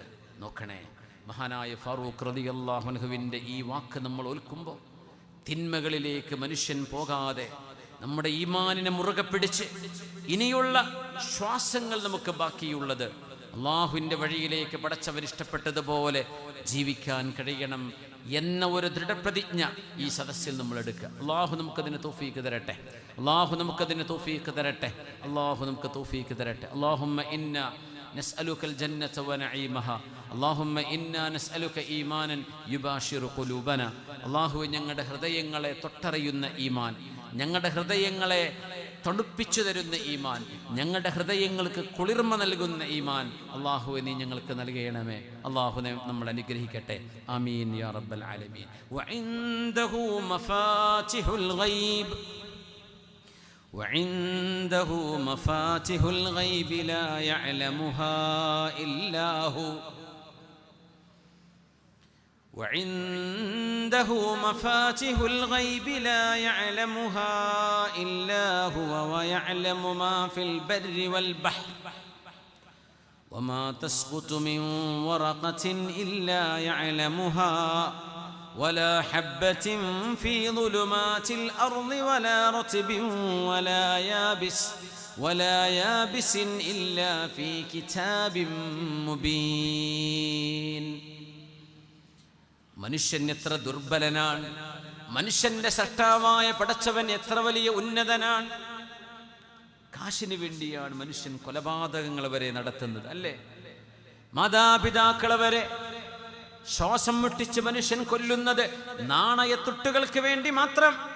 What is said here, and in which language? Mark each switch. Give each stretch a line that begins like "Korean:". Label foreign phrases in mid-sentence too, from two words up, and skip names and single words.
Malayalam: നോക്കണേ, മഹാനായ ഫാറൂഖ് റളിയല്ലാഹു അൻഹുവിൻ്റെ ഈ വാക്ക് നമ്മൾ ഓൽക്കുമ്പോൾ തിന്മകളിലേക്ക് മനുഷ്യൻ പോകാതെ നമ്മുടെ ഈമാനിനെ മുറുകെ പിടിച്ച് ഇനിയുള്ള ശ്വാസങ്ങൾ നമുക്ക് ബാക്കിയുള്ളത് അള്ളാഹുവിൻ്റെ വഴിയിലേക്ക് പടച്ചവൻ ഇഷ്ടപ്പെട്ടതുപോലെ ജീവിക്കാൻ കഴിയണം എന്ന ഒരു ദൃഢപ്രതിജ്ഞ ഈ സദസ്സിൽ നമ്മൾ എടുക്കുക. അള്ളാഹു നമുക്കതിന് തൗഫീഖ് തരട്ടെ, അള്ളാഹു നമുക്കതിന് തൗഫീഖ് തരട്ടെ, അള്ളാഹു നമുക്ക് തൗഫീഖ് തരട്ടെ.
Arabic: اللهم إنا نسألك الجنة ونعيمها اللهم إنا نسألك إيمانا يباشر قلوبنا.
Malayalam: അള്ളാഹു ഞങ്ങളുടെ ഹൃദയങ്ങളെ തൊട്ടറിയുന്ന ഈമാൻ, ഞങ്ങളുടെ ഹൃദയങ്ങളെ തണുപ്പിച്ചു തരുന്ന ഈമാൻ, ഞങ്ങളുടെ ഹൃദയങ്ങൾക്ക് കുളിർമ നൽകുന്ന ഈമാൻ അള്ളാഹുവെ നീ ഞങ്ങൾക്ക് നൽകണമേ. അള്ളാഹു നമ്മൾ അനുഗ്രഹിക്കട്ടെ.
Arabic: آمين يا رب العالمين. وعنده مفاتح الغيب وعنده مفاتح الغيب لا يعلمها إلا هو وعنده مفاتح الغيب لا يعلمها إلا هو ويعلم ما في البر والبحر وما تسقط من ورقة إلا يعلمها ولا حبة في ظلمات الأرض ولا رطب ولا يابس إلا في كتاب مبين.
Malayalam: മനുഷ്യൻ എത്ര ദുർബലനാണ്, മനുഷ്യന്റെ സൃഷ്ടാവായ പടച്ചവൻ എത്ര വലിയ ഉന്നതനാണ്. കാശിന് വേണ്ടിയാണ് മനുഷ്യൻ കൊലപാതകങ്ങൾ വരെ നടത്തുന്നത്, അല്ലേ? മാതാപിതാക്കളെ വരെ ശ്വാസം മുട്ടിച്ച് മനുഷ്യൻ കൊല്ലുന്നത് നാണയത്തുട്ടുകൾക്ക് വേണ്ടി മാത്രം.